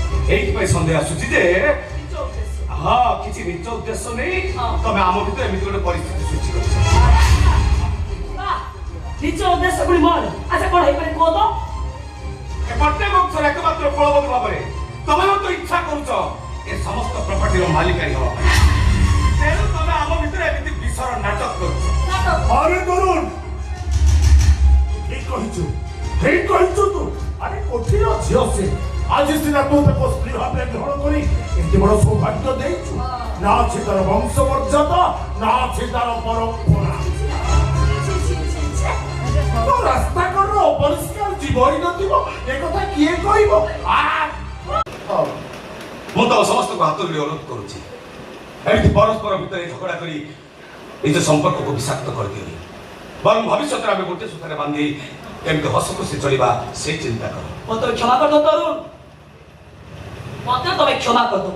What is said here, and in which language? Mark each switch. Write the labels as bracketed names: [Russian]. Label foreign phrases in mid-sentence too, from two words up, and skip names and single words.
[Odia] ଏଇପାଇଁ ସନ୍ଦେହ ଆସୁଛି ଯେ ହଁ କିଛି ନିଜ ଉଦ୍ଦେଶ୍ୟ ନେଇ ତମେ ଆମ ଭିତରେ ଏମିତି ଗୋଟେ ପରିସ୍ଥିତି ସୃଷ୍ଟି କରିଛ। ନିଜ ଉଦ୍ଦେଶ୍ୟ ପୁଣି ମୋର। ଆଚ୍ଛା କଣ ହେଇପାରେ କୁହ ତ? ଏ ପ୍ରତ୍ୟେକ ଅଂଶର ଏକମାତ୍ର କୁଳବଧୂ ଭାବରେ ତମେ ମଧ୍ୟ ଇଚ୍ଛା କରୁଛ ଏ ସମସ୍ତ ପ୍ରପର୍ଟିର ମାଲିକାରୀ ହେବା ପାଇଁ। ତେଣୁ ତମେ ଆମ ଭିତରେ ଏମିତି ବିଷର ନାଟକ କରୁଛ। ଆରେ ତରୁଣ ଠିକ କଇଛୋ ତୁ ଆରେ କୋଠିର ଝିଓ ସେ ଆଜ ସିନା ତୁ ତାକେ ସ୍ତ୍ରୀ ଭାବେ ଗ୍ରହଣ କରି ଏତେ ବଡ଼ ସୌଭାଗ୍ୟ ଦେଇଛୁ ନା ଆଛେ ତାର ବଂଶ ମର୍ଯ୍ୟାଦା ନା ଆଛେ ତାର ପରମ୍ପରା ତୋ ରାସ୍ତା କରୋ ଅପରିଷ୍କାର ଜୀବଇ ନଥିବ ଏ କଥା କିଏ କଇବ ମୁଁ ତ ସମସ୍ତଙ୍କୁ ହାତ ଯୋଡ଼ି ଅନୁରୋଧ କରୁଛି ଏମିତି ପରସ୍ପର ଭିତରେ ଝଗଡ଼ା କରି ନିଜ ସମ୍ପର୍କକୁ ବିଷାକ୍ତ କରିଦିଅନି। ବରଂ ଭବିଷ୍ୟତରେ ଆମେ ଗୋଟେ ସୂତାରେ ବାନ୍ଧି କେମିତି ହସ ଖୁସି ଚଳିବା ସେ ଚିନ୍ତା କର। ମତେ କ୍ଷମା କରିଦବ ତରୁଣ, ମତେ ତମେ କ୍ଷମା କରିଦବ।